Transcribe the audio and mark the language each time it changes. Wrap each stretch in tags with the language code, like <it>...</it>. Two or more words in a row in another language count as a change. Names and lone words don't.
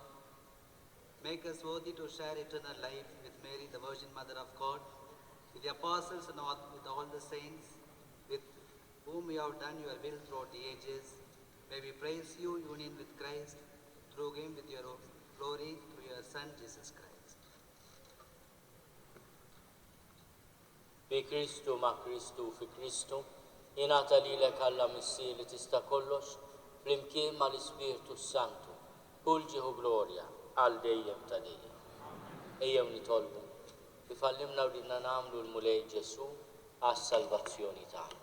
<en>Make us worthy to share eternal life with Mary, the Virgin Mother of God, with the apostles and with all the saints, with whom you have done your will throughout the ages. May we praise you, union with Christ, through him with your glory, through your Son, Jesus Christ.</en> <mt>Bi Kristu ma' Kristu fi Kristu, ingħata lilek Alla Missir li tista' kollox, flimkien ma' l-Ispirtu Santu, kull ġieħu glorja għal dejjem ta' dejjem. Ejjew nitolbu li fallimna u ridna nagħmlu l-mulej Ġesu għas-salvazzjoni tagħna.</mt>